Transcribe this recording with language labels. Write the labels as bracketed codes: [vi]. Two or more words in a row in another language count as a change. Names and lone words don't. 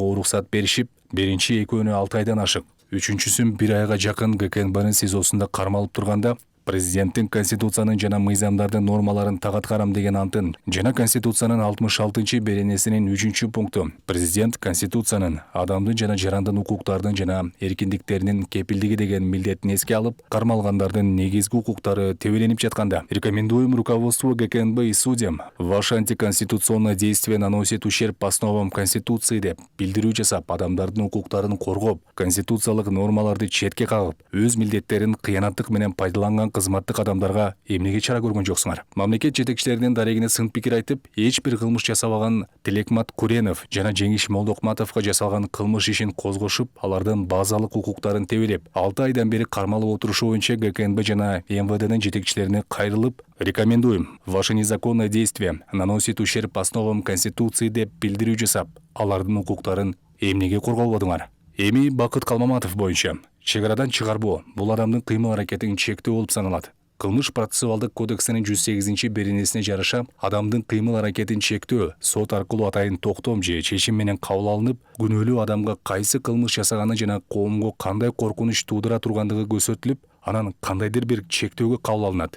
[ky] уруксат беришип, биринчи экөөнү 6 айдан ашык, үчүнчүсүн 1 айга жакын ГКНБнын СИЗОсунда кармалып турганда, президенттин Конституциянын жана мыйзамдардын нормаларын тагат карам деген антын жана Конституциянын 66 беренесинин 3-пункту президент Конституциянын адамдын жана жарандын укуктардын жана эркиндиктеринин кепилдиги деген милдетин эске алып, кармалгандардын негизги укуктары тебеленип жатканда, [ru] рекомендуем руководству ГКНБ и судьям, ваше антиконституционное действие наносит ущерб основам Конституции [ky] деп билдирүү жасап, адамдардын укуктарын коргоп, конституциялык нормаларды четке кагып, өз милдеттерин кыянаттык менен пайдаланган кызматтык адамдарга эмнеге чара көргөн жоксуңар? Мамлекет жетекчилеринин дарегине сын пикир айтып, эч бир кылмыш жасабаган Тилекмат Куренов жана Жеңиш Молдокматовго жасалган кылмыш ишин козгошуп, алардын базалык укуктарын тебелеп, 6 айдан бери кармалып отурушу боюнча ГКНБ жана МВДнын жетекчилерине кайрылып, [ru] рекомендуем, ваше незаконное действие наносит ущерб основам Конституции [ky] деп билдирүү жасап, алардын укуктарын эмнеге корголбодуңар? Эми Бакыт Калмаматов боюнча чек арадан чыгарбоо бул адамдын кыймыл аракетин чектөө болуп саналат. Кылмыш процессуалдык кодексинин 108-беренесине жараша адамдын кыймыл аракетин чектөө сот аркылуу атайын токтом же чечим менен кабыл алынып, күнөөлүү адамга кайсы кылмыш жасаганы жана коомго кандай коркунуч туудура тургандыгы көрсөтүлүп, анан кандайдыр бир чектөөгө кабыл алынат.